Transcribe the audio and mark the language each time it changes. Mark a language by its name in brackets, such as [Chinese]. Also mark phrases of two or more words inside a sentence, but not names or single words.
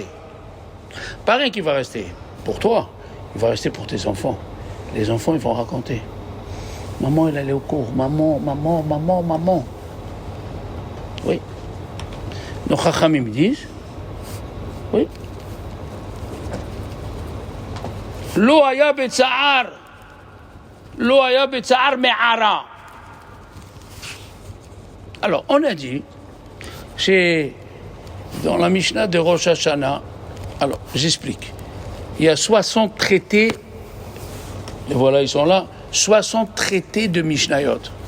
[French] Pas rien qui va rester pour toi, il va rester pour tes enfants. Les enfants, ils vont raconter. Maman, elle allait au cours. Maman. Oui. Nos chachamim disent, oui. [Hebrew] לא היה בצער מערה. [French] Alors, on a dit, c'est dans la Mishnah de Rosh Hashanah. Alors, j'explique. Il y a 60 traités, et voilà, ils sont là, 60 traités de Mishnayot.